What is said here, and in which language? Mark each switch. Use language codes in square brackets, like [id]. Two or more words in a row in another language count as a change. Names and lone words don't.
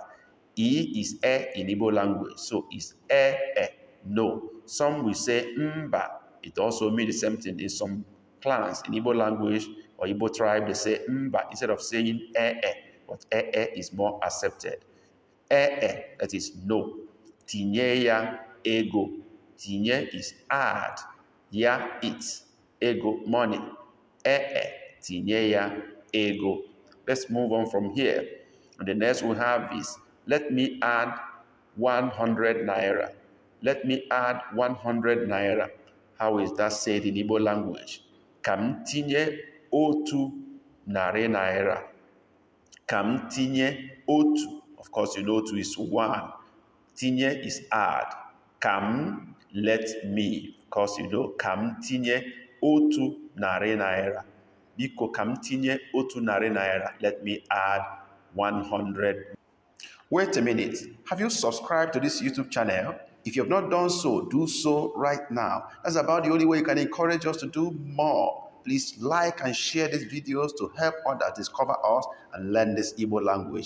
[en] E is in Igbo language, so it's no. Some will say mba. It also means the same thing. In some clans in Igbo language or Igbo tribe, they say mba instead of saying but is more accepted. That is no. [ig] Tinye ya ego. [en] Tinye is add. Ya it. Ego, money. [ig] Tinye ya ego. [en] Let's move on from here. And the next we have is, let me add 100 naira. Let me add 100 naira. How is that said in Igbo language? [ig] Kam tinye otu nari naira. Kam tinye otu. [en] Of course, you know otu is 1. Tinye is add. Kam, let me. Of course, you know [ig] kam tinye otu nari naira. Biko kam tinye otu nari naira. [en] Let me add 100. Wait a minute. Have you subscribed to this YouTube channel? If you have not done so, do so right now. That's about the only way you can encourage us to do more. Please like and share these videos to help others discover us and learn this Igbo language.